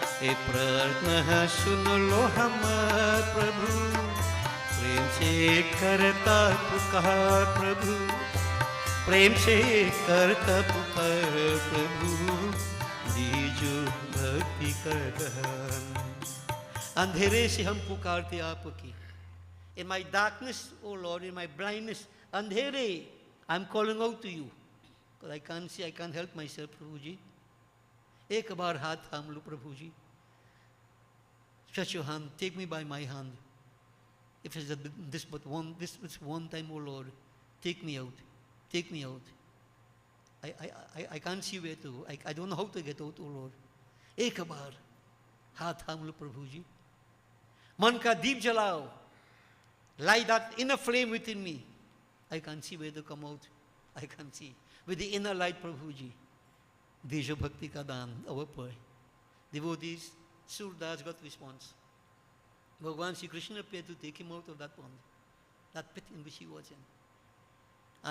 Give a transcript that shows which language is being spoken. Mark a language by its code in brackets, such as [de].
[hi] ए प्रार्थना सुन लो हमार प्रभु, प्रेम से करता पुकार प्रभु, प्रेम से करता पुकार प्रभु, दीजो भक्ति का दान. अंधेरे से हम पुकारते आपकी. [en] In my darkness, O Lord, in my blindness, [hi] अंधेरे, [en] I'm calling out to you. Because I can't see, I can't help myself, Prabhu Ji. [hi] एक बार हाथ थाम लो प्रभु जी. [en] Stretch your hand, take me by my hand. If it's this one time, O Lord, take me out, take me out. I can't see where to go. I don't know how to get out, O Lord. [hi] एक बार हाथ थाम लो प्रभु जी. मन का दीप जलाओ. [en] Light that inner flame within me. I can't see where to come out. I can't see. With the inner light, Prabhuji. [hi] Deja Bhakti ka daan, [en] our prayer. Devotees, Surdas got response. Bhagavan Sri Krishna appeared to take him out of that pond, that pit in which he was in.